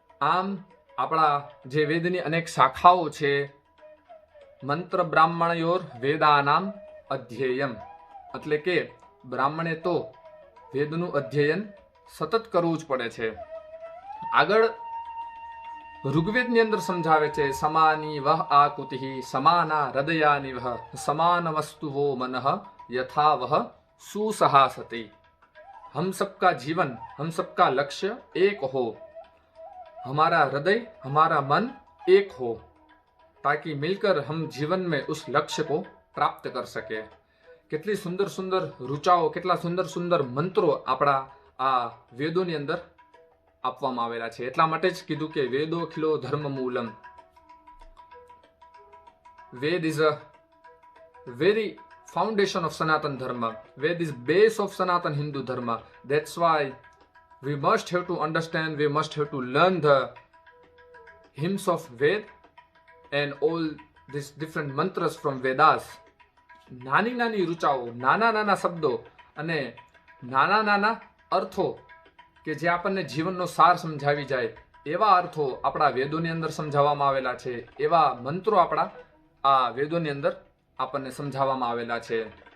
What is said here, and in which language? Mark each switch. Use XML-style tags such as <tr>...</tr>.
<gu>આમ આપણા જે વેદની અનેક શાખાઓ છે,</gu> <sa>મંત્ર બ્રાહ્મણયોર વેદાનામ અધ્યેયમ,</sa> <gu>એટલે કે બ્રાહ્મણે તો વેદનું અધ્યયન સતત કરવું જ પડે છે।</gu> <sa>આગળ ઋગ્વેદની અંદર સમજાવે છે, સમાની વહ આકુતિ સમાના હૃદયાની વહ સમાન વસ્તુઓ મનઃ यथा वह सुसहासति।</sa> <hi>हम सबका जीवन, हम सबका लक्ष्य एक हो, हमारा हृदय हमारा मन एक हो, ताकि मिलकर हम जीवन में उस लक्ष्य को प्राप्त कर सके।</hi> <gu>કેટલી સુંદર સુંદર રૂચાઓ, કેટલા સુંદર સુંદર મંત્રો આપણા આ વેદોની અંદર આપવામાં આવેલા છે। એટલા માટે જ કીધું કે</gu> <sa>વેદો ખિલો ધર્મ મૂલમ।</sa> <en>Ved is a very foundation of Sanatan Dharma. Ved is base of Sanatan Hindu Dharma. That's why we must have to understand, we must have to learn the hymns of Ved and all these different mantras from Vedas.</en> <gu>નાની નાની રૂચાઓ, નાના નાના શબ્દો અને નાના નાના અર્થો કે જે આપણને જીવનનો સાર સમજાવી જાય એવા અર્થો આપણા વેદોની અંદર સમજાવવામાં આવેલા છે। એવા મંત્રો આપણા આ વેદોની અંદર આપણને સમજાવવામાં આવેલા છે।</gu>